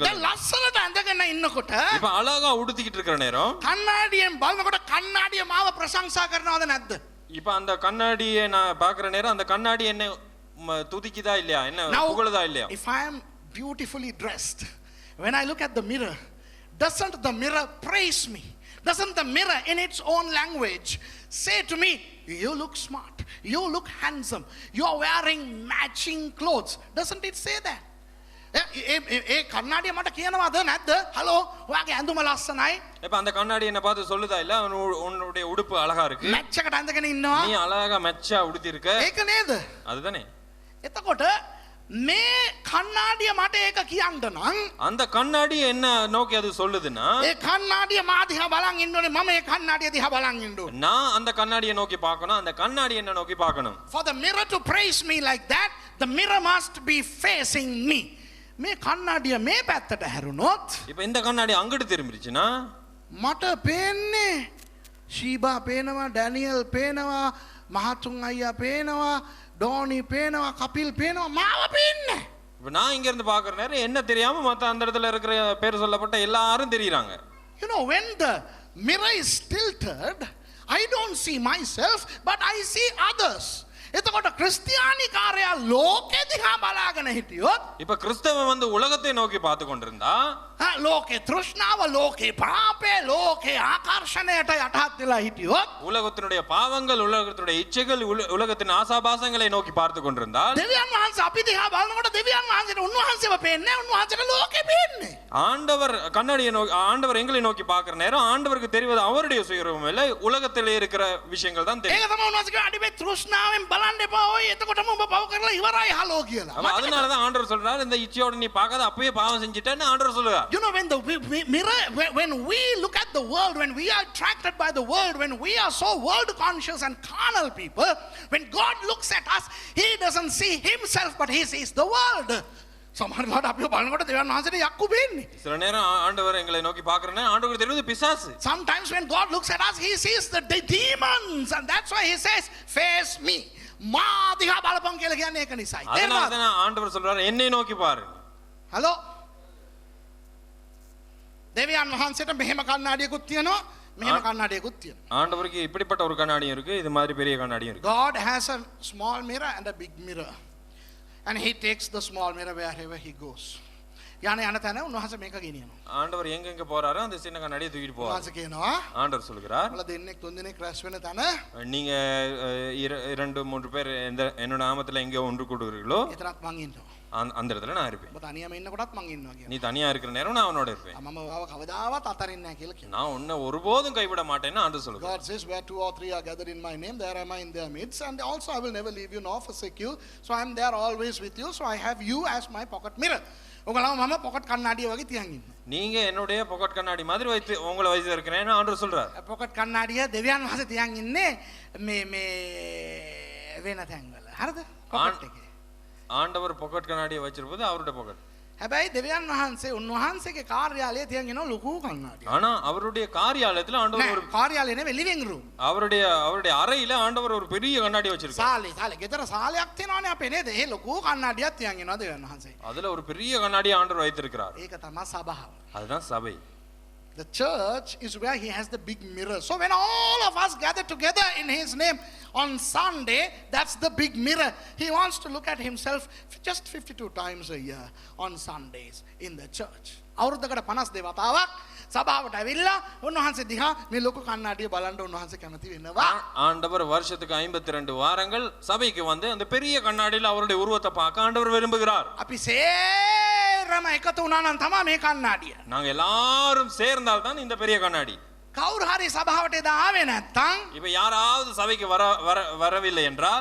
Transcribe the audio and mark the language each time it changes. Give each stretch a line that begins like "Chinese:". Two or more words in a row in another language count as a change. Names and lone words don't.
Sinhala: දැන් ලස්සනට ඇඳගෙන ඉන්නකොට
Tamil: இப்ப அழகா உடுத்திக்கிட்டு இருக்கிற நேரம்
Sinhala: කණ්ණාඩියෙන් බලනකොට කණ්ණාඩිය මාව ප්‍රශංසා කරනවද නැද්ද?
Tamil: இப்ப அந்த கண்ணாடியை நான் பார்க்கிற நேரம் அந்த கண்ணாடி என்ன துதிக்குதா இல்லையா, என்ன புகழுதா இல்லையா?
English: If I am beautifully dressed, when I look at the mirror, doesn't the mirror praise me? Doesn't the mirror in its own language say to me, you look smart, you look handsome, you are wearing matching clothes? Doesn't it say that?
Sinhala: ඒ කන්නඩිය මට කියනවාද නැද්ද? හලෝ ඔයාගේ ඇඳුම ලස්සනයි.
Tamil: இப்ப அந்த கண்ணாடி என்ன பார்த்து சொல்லுதா இல்ல உன்னுடைய உடுப்பு அழகா இருக்கு,
Sinhala: මැච් එකට ඇඳගෙන ඉන්නවා.
Tamil: நீ அழகா மெச்சா உடுத்தி இருக்க.
Sinhala: ඒක නේද?
Tamil: அதுதானே.
Sinhala: එතකොට මේ කන්නඩිය මට ඒක කියන්න නම්
Tamil: அந்த கண்ணாடி என்ன நோக்கி அது சொல்லுதுன்னா
Sinhala: ඒ කන්නඩිය මා දිහා බලන් ඉන්න ඕනේ. මම ඒ කන්නඩිය දිහා බලන් ඉන්න ඕනේ.
Tamil: நான் அந்த கண்ணாடியை நோக்கி பார்க்கணும், அந்த கண்ணாடி என்ன நோக்கி பார்க்கணும்.
English: For the mirror to praise me like that, the mirror must be facing me.
Sinhala: මේ කන්නඩිය මේ පැත්තට හැරුණොත්
Tamil: இப்ப இந்த கண்ணாடி அங்கிட்டு திரும்பிடுச்சுன்னா
Sinhala: මට පේන්නේ ශීබා පේනවා, ඩැනියල් පේනවා, මහතුන් අයියා පේනවා, ඩෝනි පේනවා, කපිල් පේනවා, මාව පේන්නේ.
Tamil: இப்ப நான் இங்க இருந்து பார்க்கிற நேரம் என்ன தெரியாம மத்த அந்த இடத்துல இருக்கிற பேர் சொல்லப்பட்ட எல்லாரும் தெரியுறாங்க.
English: You know, when the mirror is tilted, I don't see myself, but I see others.
Sinhala: එතකොට ක්‍රිස්තියානි කාර්යය ලෝකෙ දිහා බලාගෙන හිටියොත්
Tamil: இப்ப கிறிஸ்தவன் வந்து உலகத்தை நோக்கி பார்த்து கொண்டிருந்தா
Sinhala: ලෝකේ තෘෂ්ණාව, ලෝකේ පාපය, ලෝකේ ආකර්ෂණයට යටත් වෙලා හිටියොත්
Tamil: உலகத்தினுடைய பாவங்கள், உலகத்தினுடைய இச்சைகள், உலகத்தின் ஆசாபாசங்களை நோக்கி பார்த்து கொண்டிருந்தால்
Sinhala: දෙවියන් වහන්සේ අපි දිහා බලනකොට දෙවියන් වහන්සේට උන්වහන්සේව පේන්නේ නැහැ, උන්වහන්සේට ලෝකෙ පේන්නේ.
Tamil: ஆண்டவர் கண்ணாடியை நோக்கி, ஆண்டவர் எங்களை நோக்கி பார்க்கிற நேரம் ஆண்டவருக்கு தெரிவது அவருடைய சுயரூபம் இல்லை, உலகத்திலே இருக்கிற விஷயங்கள் தான்
Sinhala: ඒක
Tamil: தெரியும்.
Sinhala: තමයි උන්වහන්සේ කියන්නේ අඩි මේ තෘෂ්ණාවෙන් බලන්න එපා ඔය එතකොටම ඔබ පව කරලා ඉවරයි හලෝ කියලා.
Tamil: அப்ப அதனாலதான் ஆண்டவர் சொல்றாரு இந்த இச்சையோட நீ பார்க்காத அப்பவே பாவம் செஞ்சிட்டேன்னு ஆண்டவர் சொல்லுவார்.
English: You know, when the mirror, when we look at the world, when we are attracted by the world, when we are so world conscious and carnal people, when God looks at us, He doesn't see Himself, but He sees the world.
Sinhala: සමහරවිට අපි බලනකොට දෙවියන් වහන්සේට යක්කු වෙන්නේ.
Tamil: சில நேரம் ஆண்டவர் எங்களை நோக்கி பார்க்கறனே ஆண்டவருக்கு தெரியுது பிசாசு.
English: Sometimes when God looks at us, He sees the demons, and that's why He says, face me.
Sinhala: මා දිහා බලපන් කියලා කියන්නේ ඒක නිසායි.
Tamil: அதனால தான் ஆண்டவர் சொல்றாரு என்னை நோக்கி பாரு.
Sinhala: හලෝ. දෙවියන් වහන්සේට මෙහෙම කණ්ණාඩියකුත් තියෙනවා, මෙහෙම කණ්ණාඩියකුත් තියෙනවා.
Tamil: ஆண்டவருக்கு இப்படிப்பட்ட ஒரு கண்ணாடியும் இருக்கு, இது மாதிரி பெரிய கண்ணாடியும் இருக்கு.
English: God has a small mirror and a big mirror. And He takes the small mirror wherever He goes.
Sinhala: යන තැන උන්වහන්සේ මේක ගෙනියනවා.
Tamil: ஆண்டவர் எங்க போறாரோ அந்த சின்ன கண்ணாடியை தூக்கிட்டு போவார்.
Sinhala: උන්වහන්සේ කියනවා
Tamil: ஆண்டவர் சொல்கிறார்,
Sinhala: ඔයාලා දෙන්නෙක් තුන් දෙනෙක් රැස් වෙන තැන
Tamil: நீங்க 2-3 பேர் என்னோட நாமத்துல எங்க ஒன்று கூடுவீர்களோ
Sinhala: එතරම් මං ඉන්නවා.
Tamil: அந்த இடத்துல நான் இருப்பேன்.
Sinhala: ඔබ තනියම ඉන්නකොටත් මං ඉන්නවා කියනවා.
Tamil: நீ தனியா இருக்கிற நேரம் நான் அவனோட இருப்பேன்.
Sinhala: මම ඔයාව කවදාවත් අතරින්නේ නැහැ කියලා කියනවා.
Tamil: நான் உன்னை ஒருபோதும் கைவிட மாட்டேன்னு ஆண்டவர் சொல்லுகிறார்.
English: God says, where 2 or 3 are gathered in my name, there am I in their midst, and also I will never leave you nor forsake you, so I am there always with you, so I have you as my pocket mirror.
Sinhala: ඔගලම මම පොකට් කණ්ණාඩිය වගේ තියන් ඉන්නවා.
Tamil: நீங்க என்னுடைய பாக்கெட் கண்ணாடி மாதிரி வைத்து உங்களை வைத்து இருக்கிறேன்னு ஆண்டவர் சொல்றார்.
Sinhala: පොකට් කණ්ණාඩිය දෙවියන් වහන්සේ තියන් ඉන්නේ මේ වෙන තැන්වල. හරිද? පොකට් එකේ.
Tamil: ஆண்டவர் பாக்கெட் கண்ணாடியை வச்சிருப்பது அவருடைய பாக்கெட்.
Sinhala: හැබැයි දෙවියන් වහන්සේ උන්වහන්සේගේ කාර්යාලයේ තියන් ඉනවා ලොකු කණ්ණාඩියක්.
Tamil: ஆனா அவருடைய காரியாலயத்துல ஆண்டவர் ஒரு
Sinhala: කාර්යාලේ නෙවෙයි
English: living room.
Tamil: அவருடைய அறையில ஆண்டவர் ஒரு பெரிய கண்ணாடி வச்சிருக்கார்.
Sinhala: සාලේ ගෙදර සාලයක් තියෙනවානේ අපේ නේද? ඒ ලොකු කණ්ණාඩියක් තියන් ඉනවා දෙවියන් වහන්සේ.
Tamil: அதுல ஒரு பெரிய கண்ணாடியை ஆண்டவர் வைத்திருக்கிறார்.
Sinhala: ඒක තමයි සභාව.
Tamil: அதுதான் சபை.
English: The church is where He has the big mirror. So when all of us gather together in His name on Sunday, that's the big mirror. He wants to look at Himself just 52 times a year on Sundays in the church.
Sinhala: අවුරුද්දකට 52 වතාවක් සභාවට ඇවිල්ලා උන්වහන්සේ දිහා මේ ලොකු කණ්ණාඩිය බලන්න උන්වහන්සේ කැමති වෙනවා.
Tamil: ஆண்டவர் வருஷத்துக்கு 52 வாரங்கள் சபைக்கு வந்து அந்த பெரிய கண்ணாடியில அவருடைய உருவத்தை பார்க்க ஆண்டவர் விரும்புகிறார்.
Sinhala: අපි සේරම එකතු වුණා නම් තමයි මේ කණ්ණාඩිය.
Tamil: நாங்க எல்லாரும் சேர்ந்தால் தான் இந்த பெரிய கண்ணாடி.
Sinhala: කවුරු හරි සභාවට එදා ආවේ නැත්තම්
Tamil: இப்ப யாராவது சபைக்கு வரவில்லை என்றால்